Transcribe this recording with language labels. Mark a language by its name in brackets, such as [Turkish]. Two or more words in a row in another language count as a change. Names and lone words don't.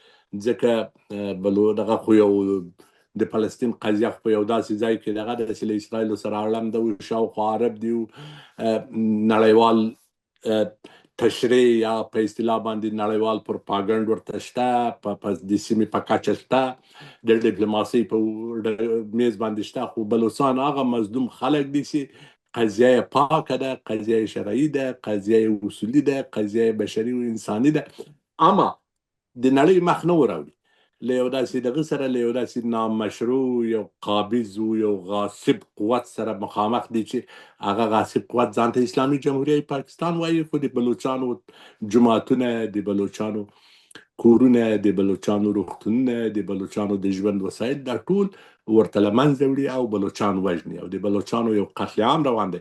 [Pashto] ځکه دغه خو یو د فلسطین قضیه په یو داسې ځای کې دغه ده چې له اسرائیلو سره اړم ده، او شاوخوا عرب دي، نړیوال تشریع یا په اصطلاح باندې نړیوال پروپاګنډ ورته شته، په د سیمې په کچه شته، د ډیپلوماسۍ په میز باندې شته. خو بلوچستان هغه مظلوم خلک دي چې قضیه پاکه ده، قضیه شرعی ده، قضیه اصولی ده، قضیه بشري و انساني ده، اما د نړۍ مخ نه وراوړي له یو داسې دغه سره، له یو داسې نامشروع یو قابض و یو غاصب قوت سره مخامخ دي چې هغه غاصب قوت ځان ته اسلامي جمهوریت پاکستان وایي، خو د بلوچانو جماعتونه، د بلوچانو کورونه، د بلوچانو روغتونونه، د بلوچانو د ژوند وسایل دا ټول ورته له منځه وړي او بلوچان وژني او د بلوچانو یو قتل عام روان دی.